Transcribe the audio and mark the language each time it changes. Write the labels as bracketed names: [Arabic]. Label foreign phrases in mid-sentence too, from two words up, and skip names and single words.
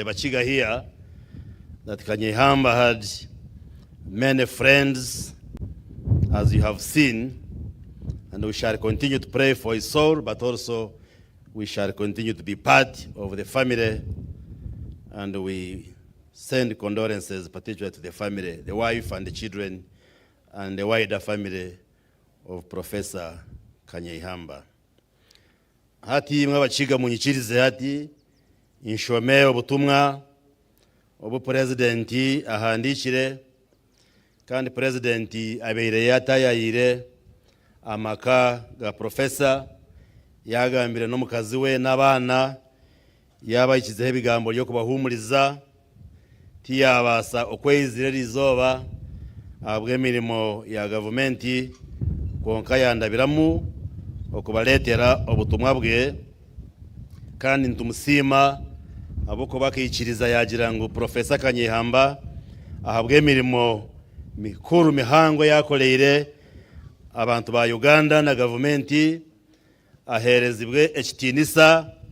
[English] Bachiga here that Kanyeihamba had many friends, as you have seen, and we shall continue to pray for his soul, but also we shall continue to be part of the family, and we send condolences particularly to the family, the wife and the children, and the wider family of Professor Kanyeihamba. [Nyankole] Hati mwabachiga munyikirize hati inshome obutumwa obu presidenti ahandikire kandi presidenti abeire yatayayire amaka ga professor yagambire n'omukazi we n'abaana yabayikizeho ebigambo byo kubahumuriza tiyabasa okweyizira lizoba abw'emirimo ya gavumenti konka yandabiramu okubaletera obutumwa bwe kandi ntumusiima aboko bakiyikiriza yagira ngu Professor Kanyeihamba ahabw'emirimo mikuru mihango yakoleire abantu ba Uganda na gavumenti aherezibwe ekitinisa